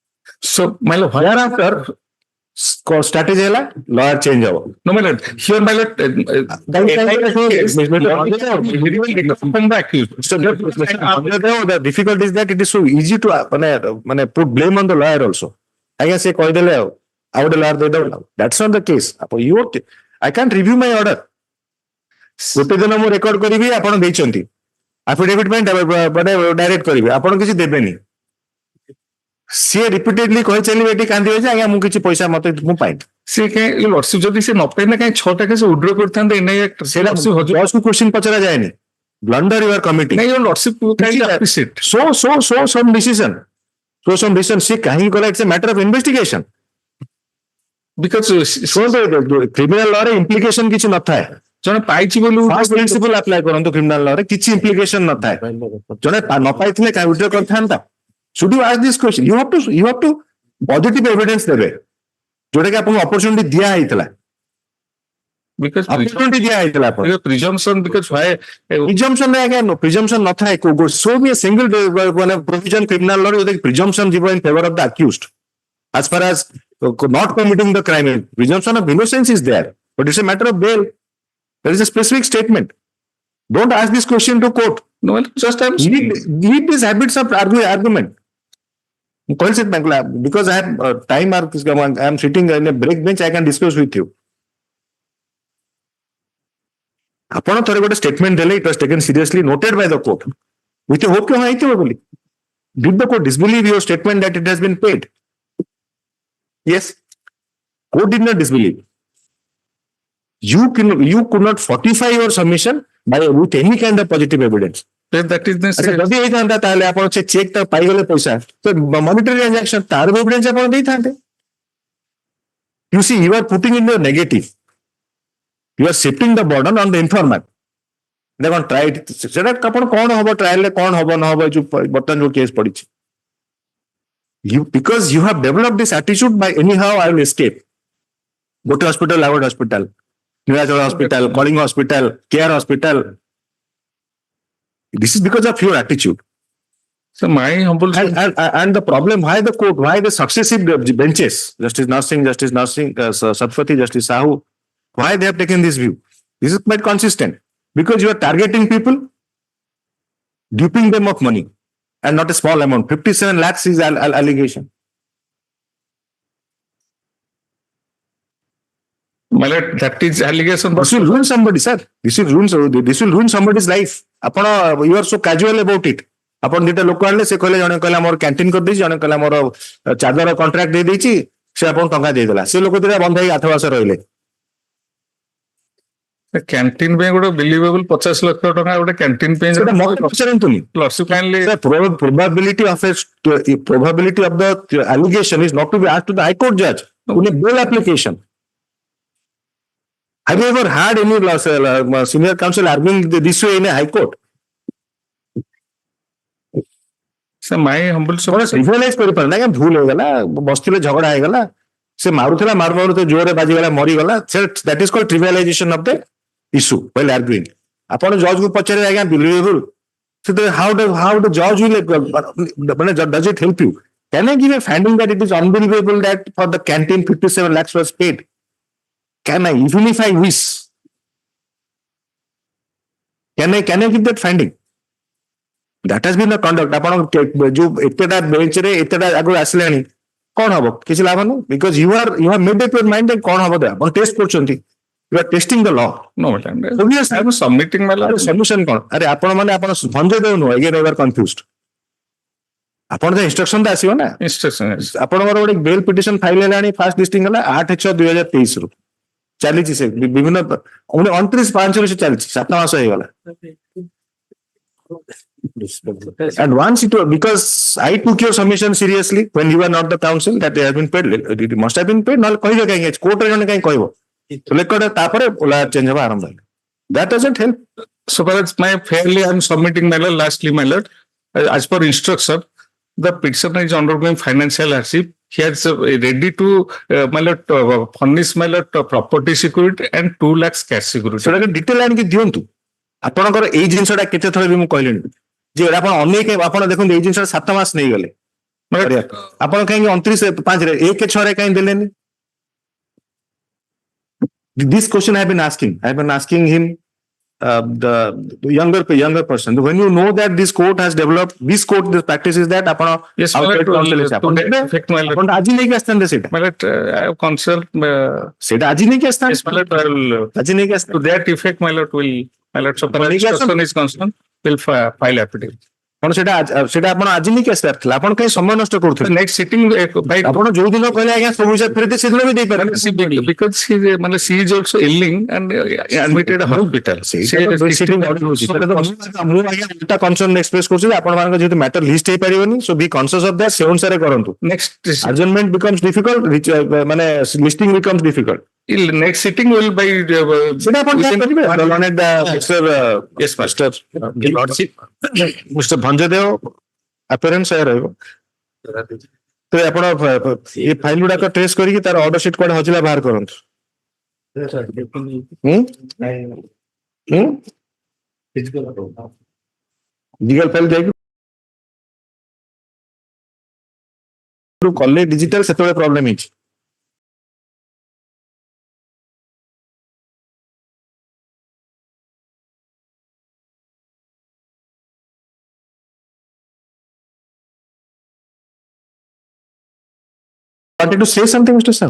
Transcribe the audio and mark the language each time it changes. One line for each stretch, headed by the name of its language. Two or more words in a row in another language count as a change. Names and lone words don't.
English: So, my lord, Thereafter, strategy ହେଲା lawyer change ହବ No, my lord. Here, my lord. From the accused. So the difficulty is that it is so easy to মানে put blame on the lawyer also.
Odia: ଆଜ୍ଞା ସେ କହିଦେଲେ ଆଉ ଗୋଟେ lawyer ଦେଇଦେବ.
English: That's not the case. I can't review my order.
Odia: ଗୋଟେ ଦିନ ମୁଁ ରେକର୍ଡ କରିବି ଆପଣ ଦେଇଛନ୍ତି ଆଫିଡେଭିଟ ପାଇଁ ଡାଇରେକ୍ଟ କରିବେ ଆପଣ କିଛି ଦେବେନି ସିଏ ରିପିଟେଡଲି କହି ଚାଲିବେ ଏଠି କାନ୍ଦିବେ ଯେ ଆଜ୍ଞା ମୁଁ କିଛି ପଇସା ମତେ ମୁଁ ପାଇନି ସେ କାହିଁ ଲର୍ଡସିପ ଯଦି ସେ ନ ପାଇଲେ କାହିଁ 6ଟା
English: case withdraw
Odia: କରିଥାନ୍ତେ ଏନ୍ଆଇଏ ସେଇଟା ଜଜକୁ କ୍ୱେଶ୍ଚିନ୍ ପଚରା ଯାଏନି
English: blunder you are committing
Odia: ନାଇଁ ଲର୍ଡସିପ କାହିଁ ଆପ୍ରିସିଏଟ
English: some decision
Odia: ସେ କାହିଁକି କଲା
English: it's a matter of investigation ବିକଜ criminal law-re
Odia: ଇମ୍ପ୍ଲିକେସନ କିଛି ନଥାଏ ଜଣେ ପାଇଛି ବୋଲି
English: first principle apply
Odia: କରନ୍ତୁ
English: criminal law-re
Odia: କିଛି ଇମ୍ପ୍ଲିକେସନ ନଥାଏ ଜଣେ ନ ପାଇଥିଲେ କାହିଁ ୱିଡ୍ର କରିଥାନ୍ତା
English: should you ask this question you have to positive evidence
Odia: ଦେବେ ଯୋଉଟା କି ଆପଣଙ୍କୁ ଅପରଚୁନିଟି ଦିଆ ହେଇଥିଲା ଅପରଚୁନିଟି ଦିଆ ହେଇଥିଲା ଆପଣ
English: presumption because why
Odia: ପ୍ରିଜମ୍ପସନ ଆଜ୍ଞା ପ୍ରିଜମ୍ପସନ ନଥାଏ
English: show me a single ମାନେ provision criminal law
Odia: ଯୋଉଟା କି ପ୍ରିଜମ୍ପସନ ଯିବ
English: in favor of the accused as far as not committing the crime presumption of innocence is there but it's a matter of bail there is a specific statement don't ask this question to court no just I'm leave these habits of argument because I have time I am sitting in a break bench I can discuss with you
Odia: ଆପଣ ଥରେ ଗୋଟେ
English: statement ଦେଲେ it was taken seriously noted by the court with a hope
Odia: କି ହେଇଥିବ ବୋଲି
English: did the court disbelieve your statement that it has been paid yes court did not disbelieve you could not fortify your submission with any kind of positive evidence that is the
Odia: ଯଦି ହେଇଥାନ୍ତା ତାହେଲେ ଆପଣ ସେ ଚେକ୍ ଟା ପାଇଗଲେ ପଇସା ତ ମନିଟାରୀ ଟ୍ରାଞ୍ଜାକ୍ସନ ତାର ଏଭିଡେନ୍ସ ଆପଣ ଦେଇଥାନ୍ତେ
English: you see you are putting in the negative you are shifting the burden on the informant
Odia: ଦେଖ ଟ୍ରାଏଲ ସେଟା ଆପଣ କଣ ହବ ଟ୍ରାଏଲରେ କଣ ହବ ନ ହବ ଯୋଉ ବର୍ତ୍ତମାନ ଯୋଉ କେସ୍ ପଡିଛି
English: because you have developed this attitude by anyhow I will escape
Odia: ଗୋଟେ ହସ୍ପିଟାଲ ଆଉ ଗୋଟେ ହସ୍ପିଟାଲ ନୀଳାଚଳ ହସ୍ପିଟାଲ କଳିଙ୍ଗ ହସ୍ପିଟାଲ କେୟାର ହସ୍ପିଟାଲ
English: this is because of your attitude so my humble and the problem why the successive benches justice Narsingh Satpathy justice Sahu why they have taken this view this is quite consistent because you are targeting people duping them of money and not a small amount 57 lakhs is allegation my lord that is allegation this will ruin somebody sir this will ruin somebody's life
Odia: ଆପଣ
English: you are so casual about it
Odia: ଆପଣ ଦିଟା ଲୋକ ଆଣିଲେ ସେ କହିଲେ ଜଣେ କହିଲା ମୋର କ୍ୟାଣ୍ଟିନ କରିଦେଇଛି ଜଣେ କହିଲା ମୋର ଚାଦର କଣ୍ଟ୍ରାକ୍ଟ ଦେଇଦେଇଛି ସେ ଆପଣଙ୍କୁ ଟଙ୍କା ଦେଇଦେଲା ସେ ଲୋକ ଦିଟା ବନ୍ଧ ହେଇକି 8 ମାସ ରହିଲେ କ୍ୟାଣ୍ଟିନ ପାଇଁ ଗୋଟେ ବିଲିଭେବଲ 50 ଲକ୍ଷ ଟଙ୍କା ଗୋଟେ କ୍ୟାଣ୍ଟିନ ପାଇଁ ସେଟା ମୋତେ ପଚାରନ୍ତୁନି
English: probability of the allegation is not to be asked to the High Court judge in a bail application have you ever had any senior counsel arguing this way in a High Court so my humble trivialize
Odia: କରିପାରନ୍ତି ଆଜ୍ଞା ଭୁଲ ହେଇଗଲା ବସିଥିଲେ ଝଗଡା ହେଇଗଲା ସେ ମାରୁଥିଲା ମାରୁ ତ ଜୋରରେ ବାଜିଗଲା ମରିଗଲା
English: that is called trivialization of the issue while arguing
Odia: ଆପଣ ଜଜ୍ କୁ ପଚାରିବେ ଆଜ୍ଞା
English: believable how the judge will does it help you can I give a finding that it is unbelievable that for the canteen 57 lakhs was paid can I even if I wish can I give that finding that has been the conduct
Odia: ଆପଣ ଯୋଉ ଏତେଟା ବେଞ୍ଚ ରେ ଏତେଟା ଆଗରୁ ଆସିଲାଣି କଣ ହବ କିଛି ଲାଭ ନାହିଁ
English: because you have made up your mind that
Odia: କଣ ହବ ଆପଣ ଟେଷ୍ଟ କରୁଛନ୍ତି
English: you are testing the law no madam I am submitting my law
Odia: solution କଣ ଆରେ ଆପଣ ମାନେ ଆପଣ ଭଞ୍ଜ ଦେଉନୁ
English: again you are confused
Odia: ଆପଣ ତ ଇନଷ୍ଟ୍ରକ୍ସନ ତ ଆସିବ ନା
English: instruction
Odia: ଆପଣଙ୍କର ଗୋଟେ ବେଲ୍ ପିଟିସନ ଫାଇଲ ହେଲାଣି ଫାର୍ଷ୍ଟ ଲିଷ୍ଟିଂ ହେଲା 8/6/2023 ରୁ ଚାଲିଛି ସେ ବିଭିନ୍ନ 29/5 ରୁ ସେ ଚାଲିଛି 7 ମାସ ହେଇଗଲା
English: and once because I took your submission seriously when you were not the counsel that it has been paid it must have been paid
Odia: ନହେଲେ କହିବେ କାହିଁକି କୋର୍ଟ ରେ ଜଣେ କାହିଁକି କହିବ ରେକର୍ଡ ତାପରେ ଚେଞ୍ଜ ହବା ଆରମ୍ଭ ହେଲା
English: that doesn't help so far as my fairly I am submitting my lord lastly my lord as per instruction the petitioner is undergoing financial hardship he has ready to my lord furnish my lord property security and 2 lakhs cash security
Odia: ସେଟା ଡିଟେଲ ଆଣିକି ଦିଅନ୍ତୁ ଆପଣଙ୍କର ଏଇ ଜିନିଷଟା କେତେ ଥର ବି ମୁଁ କହିଲିଣି ଯେ ଆପଣ ଅନେକ ଆପଣ ଦେଖନ୍ତୁ ଏଇ ଜିନିଷଟା 7 ମାସ ନେଇଗଲେ ଆପଣ କାହିଁକି 29/5 ରେ 1/6 ରେ କାହିଁକି ଦେଲେନି
English: This question I have been asking. I have been asking him, the younger person. When you know that this court has developed, this court, this practice is that upon Yes, outside counsel is to that effect, my lord.
Odia: ଆପଣ ଆଜି ନେଇକି ଆସିଥାନ୍ତେ ସେଇଟା
English: My lord, I have consult.
Odia: ସେଇଟା ଆଜି ନେଇକି
English: Yes,
Odia: ଆସିଥାନ୍ତେ
English: my lord, I will.
Odia: ଆଜି ନେଇକି
English: To
Odia: ଆସିଥାନ୍ତେ
English: that effect, my lord, will, my lord, so far as Communication- discussion is concerned, will file affidavit.
Odia: ଆପଣ ସେଇଟା ଆପଣ ଆଜି ନେଇକି ଆସିବାର ଥିଲା ଆପଣ କାହିଁ ସମୟ ନଷ୍ଟ
English: The
Odia: କରୁଥିଲେ
English: next sitting, by
Odia: ଆପଣ ଯୋଉ ଦିନ କହିଲେ ଆଜ୍ଞା ସବୁ ହିସାବ ଫେରିତେ ସେଦିନ ବି ଦେଇପାରିବେ
English: because she is also ailing and admitted hospital.
Odia: ମୁଁ ଆଜ୍ଞା ଉଲ୍ଟା
English: concern express
Odia: କରୁଛି ଯେ ଆପଣମାନଙ୍କ ଯେହେତୁ
English: matter list
Odia: ହେଇପାରିବନି
English: so be conscious of that
Odia: ସେ ଅନୁସାରେ କରନ୍ତୁ
English: Next, adjournment becomes difficult ମାନେ listing becomes difficult next sitting will by.
Odia: ସେଟା ଆପଣ ଯାହା କରିବେ
English: Yes, master.
Odia: ମିଷ୍ଟର ଭଞ୍ଜଦେବ ଆପେରେନ୍ସ ଏହା ରହିବ ତ ଆପଣ ଏ ଫାଇଲ ଗୁଡାକ ଟ୍ରେସ୍ କରିକି ତାର
English: order sheet
Odia: କୁଆଡେ ହଜିଲା ବାହାର କରନ୍ତୁ
English: legal file
Odia: ଯାଇକି କଲେ ଡିଜିଟାଲ ସେତେବେଳେ ପ୍ରୋବ୍ଲେମ ହେଇଛି
English: wanted to say something, Mr. Sahoo?